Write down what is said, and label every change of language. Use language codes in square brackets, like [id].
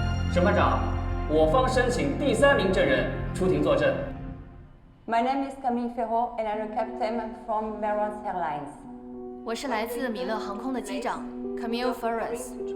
[zh] 《审判长，我方申请第3名证人出庭作证。 [en] My name is Camille Ferro, and I'm a captain from Merons Airlines. [zh] 我是来自米勒航空的机长 Camille Ferris。